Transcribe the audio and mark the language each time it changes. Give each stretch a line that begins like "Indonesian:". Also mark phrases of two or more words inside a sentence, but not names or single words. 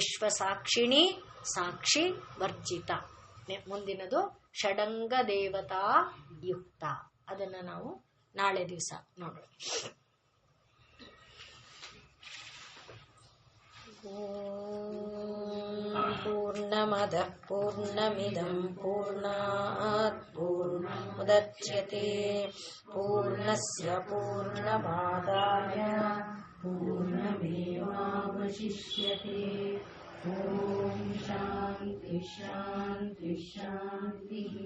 Sanskrit: ವಿಶ್ವ ಸಾಕ್ಷಿಣಿ, ಸಾಕ್ಷಿ ವರ್ಜಿತ.
Kannada: ಮುಂದಿನದು
Sanskrit: ಷಡಂಗ ದೇವತಾ ಯುಕ್ತ.
Kannada: ಅದನ್ನ ನಾವು ನಾಳೆ ದಿವಸ ನೋಡೋಣ.
Sanskrit: ಪೂರ್ಣಮದ ಪೂರ್ಣಮಿದಂ ಪೂರ್ಣಾತ್ ಪೂರ್ಣಮುದಚ್ಯತೆ ಪೂರ್ಣಸ್ಯ ಪೂರ್ಣಮಾದಾಯ ಪೂರ್ಣಮೇವಾವಶಿಷ್ಯತೆ. ಓಂ ಶಾಂತಿ ಶಾಂತಿ ಶಾಂತಿ.